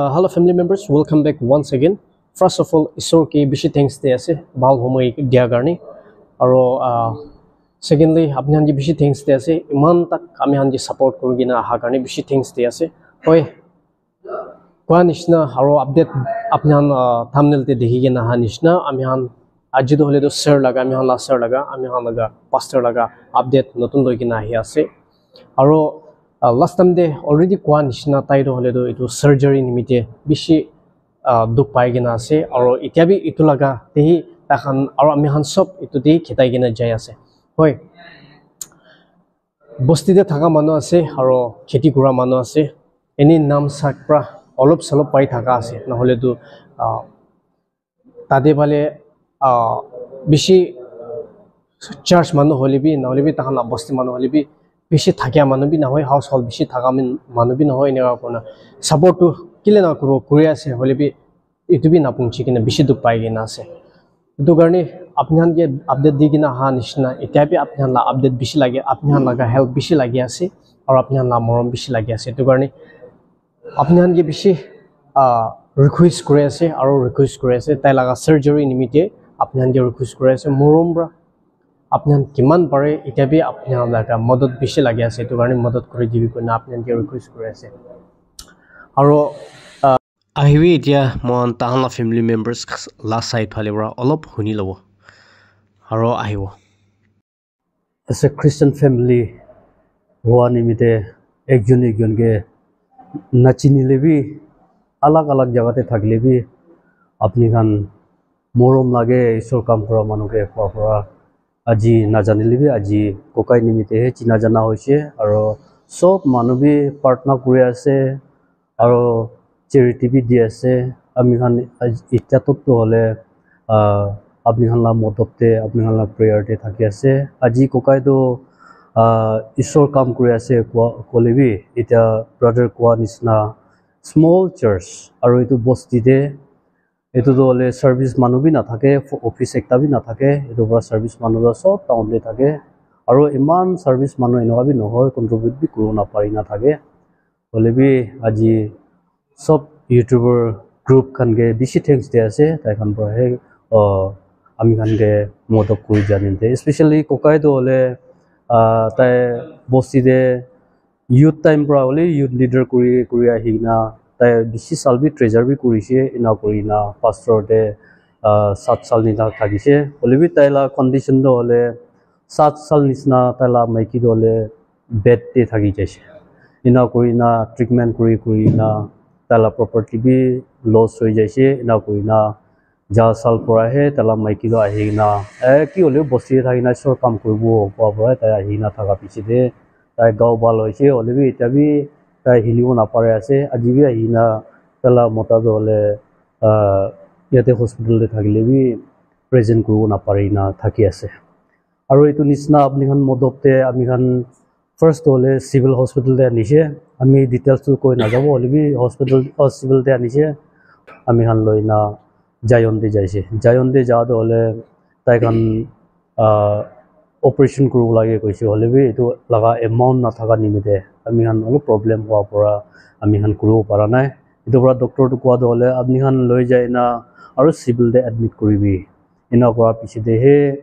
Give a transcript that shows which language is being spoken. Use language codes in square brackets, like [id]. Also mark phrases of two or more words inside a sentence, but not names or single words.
[en] hello family members, welcome back once again. First of all, [nag] Isor ki bishi thanks de ase bal homoi dia garni. Aro secondly, apni hanji bishi thanks de ase iman tak ami hanji support kurugina aha garni bishi thanks de ase. Hoy kwa nishna aro update apni han thumbnail te dekhi gina ha nishna ami han aji do hole do share laga ami han la share laga ami han laga pastor laga update notun loi gina ahi ase. Aro last time de already kwa nishna tai do hole do itu surgery nimite bishi duk pai gina ase aro itiabi itu laga tehi takhan aro ami han sob itu de khitai gina jai ase. Hoy bosti de thaka manu ase aro kheti kura manu ase eni nam sakpra olop salop pai thaka ase na hole do tade bale bishi church manu hole bi na hole bi takhan bosti manu hole bi bishi thakya manu bi na hoy household bishi thaka manu bi na hoy ne kona support to kile na kuro korea ase hole bi itu bi na pungchi kina bishi duk pai gina ase itu garni apni han ke update di gina ha nishna eta bi apni han la update bishi lage apni han laga help bishi lagi ase aur apni han la morom bishi lagi ase itu garni apni han ke bishi request kore ase aur request kore ase tai laga surgery nimite apni han ke request kore ase morom bra apni han kiman pare eta bi apni han laga madad bishi lagi ase itu garni madad kore dibi kona apni han ke request kore ase aro ahiwi etia mon tahanla [en] family members last side [nag] phale bra olop huni lobo aro ahiwo [en] as a Christian family one [nag] nimite ekjon ge nachini lebi alag alag jaga te thakle bi apni khan morom lage isor kam kora manuke khwa aji na janile bi aji kokai nimite he china jana hoise aro sob manu bi partner kuri ase aro charity bi di ase ami khan itya to hole apni khan la modopte apni khan la prayer te thaki ase aji kokai do isor kam kuri ase kolebi eta brother kwa nisna [en] small church [nag] aro itu bosti de etu do hole service manu bi na thake office ekta bi na thake etu bra service manu do sob town de thake aro iman service manu enoga bi nohoy contribute bi kuru na pari na thake holebi aji sob [en] youtuber group [nag] khan ge bishi thanks de ase tai khan bra he ami khan ge modok kuri janinte especially kokai do hole tai bosti de youth time bra hole youth leader kuri ahina tai bishi sal bi treasure bi kurise ina kurina pastor de 7 sal ni thakise holebi tai la condition do hole 7 sal nisna tai la maiki do hole bed te thaki jaise ina kurina treatment kurina tala property bi loss hoi jaise ina kurina ja sal pora he tala maiki do ahina ki hole bosti thakina sor kam kuribo pora tai ahina thaka piche de tai gau bal hoise holebi eta bi tai hilibo na pare ase ajibi ahina tala mota do hole yate hospital de thakile bi present kuribo na pare na thaki ase aro itu nisna apni khan modopte ami khan first hole [en] civil hospital [nag] de anishe ami details to koi na jabo hole bi [en] hospital civil [nag] de anishe ami khan loina jayon de jaise jayon de ja do hole tai khan operation kuru lage koise hole bi itu laga amount na thaka nimite ami khan olo problem hwa pora ami khan kuru para nai itu bra doctor to kwa do hole apni khan loi jai na aro civil de admit kuribi ina kwa piche de he